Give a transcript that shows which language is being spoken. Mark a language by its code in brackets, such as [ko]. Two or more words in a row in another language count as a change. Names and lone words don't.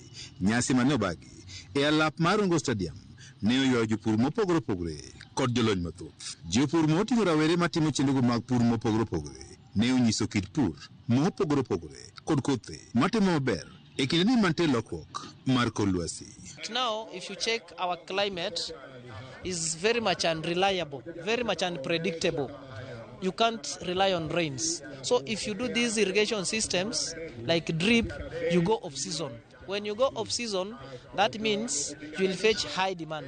[luo] Nyasi mane obagi e alap mar Rongo Stadium ne oywayo jopur mopogore opogore kod jolony mathoth. Jopur moting'o rawere matimo chenro mag pur mopogore opogore ne onyiso kit pur mopogore opogore kod kothe matimo maber e kinde ni mantie lokruok mar kor lwasi. [en] Now, if you check our climate is very much unreliable, very much unpredictable. You can't rely on rains. So if you do these irrigation systems like drip, you go off season. When you go off season, that means you will fetch high demands.